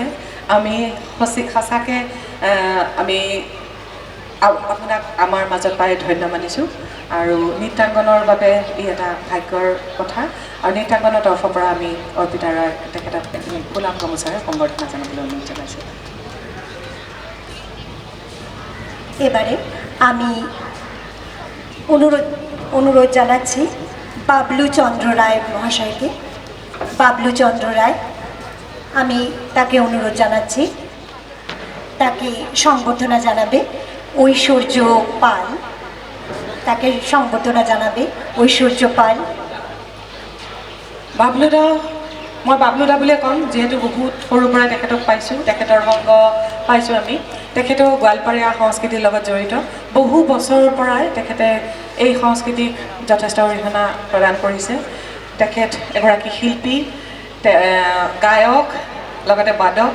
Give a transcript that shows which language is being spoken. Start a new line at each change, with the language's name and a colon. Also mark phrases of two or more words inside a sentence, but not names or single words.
Assamese: আমি সঁচাকৈ আমি আপোনাক আমাৰ মাজত পাই ধন্য মানিছোঁ আৰু নৃত্যাংগনৰ বাবে ই এটা ভাগ্যৰ কথা। আৰু নৃত্যাংগনৰ তৰফৰ পৰা আমি অৰ্পিতা ৰায় তেখেতক ফুলাম গামোচাৰে সম্বৰ্ধনা জনাবলৈ অনুৰোধ জনাইছোঁ।
Bangla: এবারে আমি অনুরোধ জানাচ্ছি বাবলু চন্দ্র রায় মহাশয়কে। বাবলু চন্দ্র রায়, আমি তাকে অনুরোধ জানাচ্ছি, তাকে সংবর্ধনা জানাবে ঐশ্বর্য পাল। তাকে সংবর্ধনা জানাবে ঐশ্বর্য পাল।
Assamese: বাবলুদা, মই বাবলুদা বুলিয়ে ক'ম, যিহেতু বহুত সৰুৰ পৰা তেখেতক পাইছোঁ, তেখেতৰ সংগ পাইছোঁ আমি। তেখেতেও গোৱালপাৰীয়া সংস্কৃতিৰ লগত জড়িত। বহু বছৰৰ পৰাই তেখেতে এই সংস্কৃতিক যথেষ্ট অৰিহণা প্ৰদান কৰিছে। তেখেত এগৰাকী শিল্পী, গায়ক, লগতে বাদক।